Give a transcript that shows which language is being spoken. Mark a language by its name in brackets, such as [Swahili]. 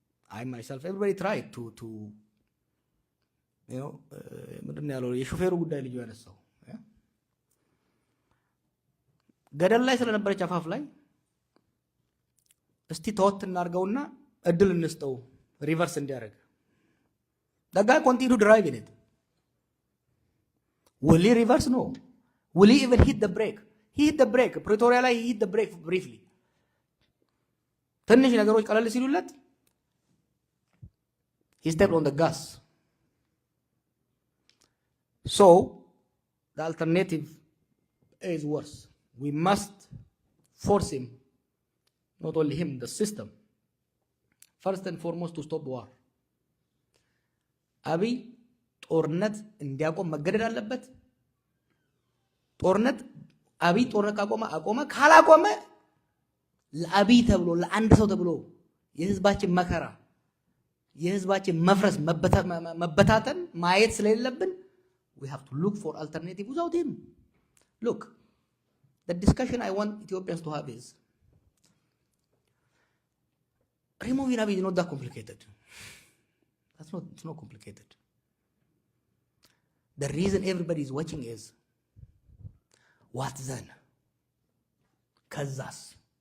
[English] I myself, everybody tried to you know, [Amharic] ምንድን ያለው የሾፌሩ ጉዳይ ልጅ ያነሳው ገደል ላይ ስለነበረች አፋፍ ላይ እስቲ ተወት እናርገውና እድል እንስጠው ሪቨርስ እንዲያደርግ [English] The guy continued driving it. Will he reverse? No. Will he even hit the brake? He hit the brake. Pretoria ላይ he hit the brake briefly. [Amharic] ትንሽ ነገሮች ቀለል ሲሉለት [English] he stepped on the gas. So the alternative is worse. We must force him, not only him, the system, first and foremost to stop war. [Amharic] አብይ ጦርነት እንዲያቆም መገደድ አለበት። ጦርነት አብይ ጦርነት ካቆመ ካላቆመ ለአብይ ተብሎ ለአንድ ሰው ተብሎ የህዝባችን መከራ የህዝባችን መፍረስ መበታተን ማየት ስለሌለብን [English] we have to look for alternative without him. Look, the discussion I want Ethiopians to have is removing Abiy is not that complicated. It's not complicated. The reason everybody is watching is what then? Kazas.